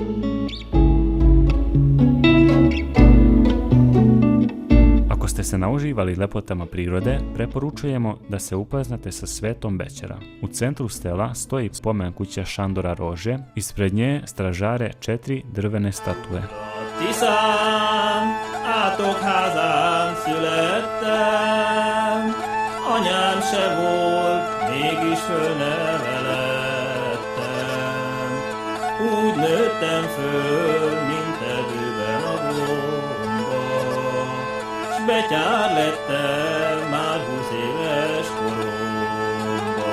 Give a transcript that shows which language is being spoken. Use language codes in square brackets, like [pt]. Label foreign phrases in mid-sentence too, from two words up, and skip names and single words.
[sr] Ako ste se nauživali lepotama prirode, preporučujemo da se upoznate sa svetom Bećara. U centru stela stoji spomen kuća Šandora Rože, ispred nje stražare 4 drvene statue. [hu] Tiszán, Átokházán születtem, anyám se volt, mégis fölnevelettem. Úgy nőttem föl, mint erdőben a gomba, s betyár lettem már 20 éves koromban.